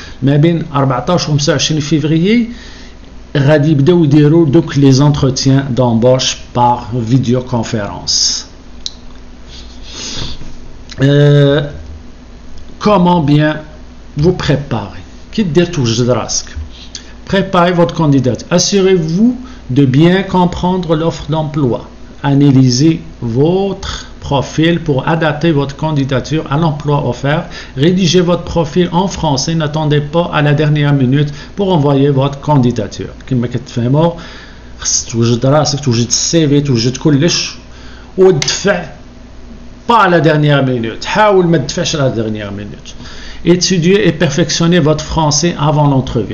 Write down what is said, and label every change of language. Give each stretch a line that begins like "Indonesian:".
Arabic: ما بين 14 و 25 février غادي يبداو يديروا دوك
French: les entretiens d'embauche par vidéoconférence. Comment bien vous préparer?
Arabic: كي دير توجد راسك.
French: Préparez votre candidature. Assurez-vous de bien comprendre l'offre d'emploi. Analysez votre profil pour adapter votre candidature à l'emploi offert. Rédigez votre profil en français. N'attendez pas à la dernière minute pour envoyer votre candidature.
Arabic: كما كتفهموا خص توجد راسك توجد السي في توجد كلش ودفع
French: pas à la dernière minute.
Arabic: حاول ما تدفعش
French: à la dernière minute. Étudier et perfectionner votre français avant l'entrevue.